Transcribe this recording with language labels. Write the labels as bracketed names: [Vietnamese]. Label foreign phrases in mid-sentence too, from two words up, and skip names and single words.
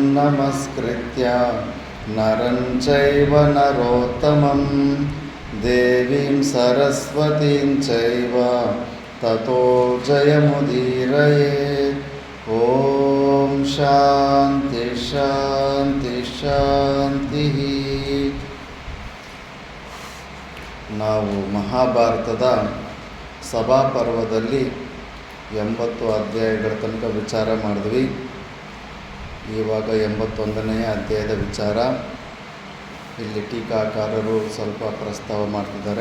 [Sanskrit] ನಮಸ್ಕೃತ್ಯ ನರಂ ಚೈವ ನರೋತ್ತಮಂ ದೇವೀಂ ಸರಸ್ವತೀಂ ಚೈವ ತತೋ ಜಯಮುದೀರಯೇತ್. ಓಂ ಶಾಂತಿ ಶಾಂತಿ ಶಾಂತಿ. [Kannada] ನಾವು ಮಹಾಭಾರತದ ಸಭಾಪರ್ವದಲ್ಲಿ 80 ಅಧ್ಯಾಯಗಳ ತನಕ ವಿಚಾರ ಮಾಡಿದ್ವಿ. ಇವಾಗ 81ನೇ ಅಧ್ಯಾಯದ ವಿಚಾರ ಇಲ್ಲಿ ಟೀಕಾಕಾರರು ಸ್ವಲ್ಪ ಪ್ರಸ್ತಾವ ಮಾಡ್ತಿದ್ದಾರೆ.